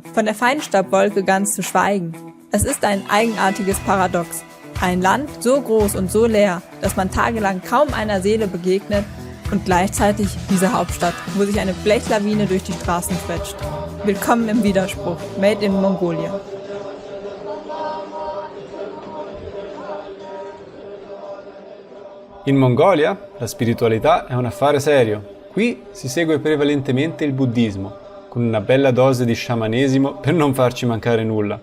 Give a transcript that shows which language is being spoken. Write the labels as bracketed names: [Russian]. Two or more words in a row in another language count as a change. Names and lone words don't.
[German] Von der Feinstaubwolke ganz zu schweigen. Es ist ein eigenartiges Paradox. Ein Land so groß und so leer, dass man tagelang kaum einer Seele begegnet und gleichzeitig diese Hauptstadt, wo sich eine Blechlawine durch die Straßen quetscht. Willkommen im Widerspruch, [English] made in Mongolia. [Italian] In Mongolia la spiritualità è un affare serio. Qui si segue prevalentemente il buddismo, con una bella dose di sciamanesimo per non farci mancare nulla.